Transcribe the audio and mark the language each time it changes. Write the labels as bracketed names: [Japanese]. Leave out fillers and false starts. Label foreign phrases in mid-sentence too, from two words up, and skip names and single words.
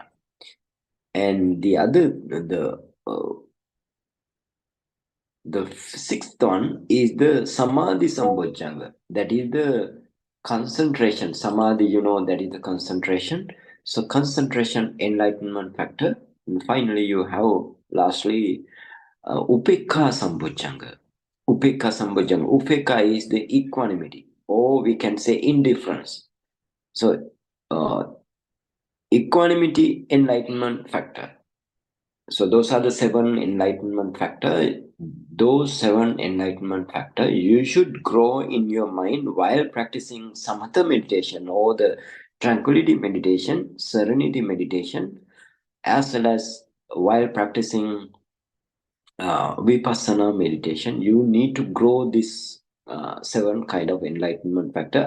[English] And the other, the sixth one is the Samādhisambojjhaṅga. That is the concentration. Samadhi, you know, that is the concentration. So concentration enlightenment factor. And finally, you have lastly Upekkhāsambojjhaṅga. Upekkhāsambojjhaṅga. Upekha is the equanimity, or we can say indifference. So equanimity enlightenment factor. So those are the seven enlightenment factor. Those seven enlightenment factor you should grow in your mind while practicing samatha meditation, or the tranquility meditation, serenity meditation, as well as while practicing vipassana meditation, you need to grow this 7 kind of enlightenment factor.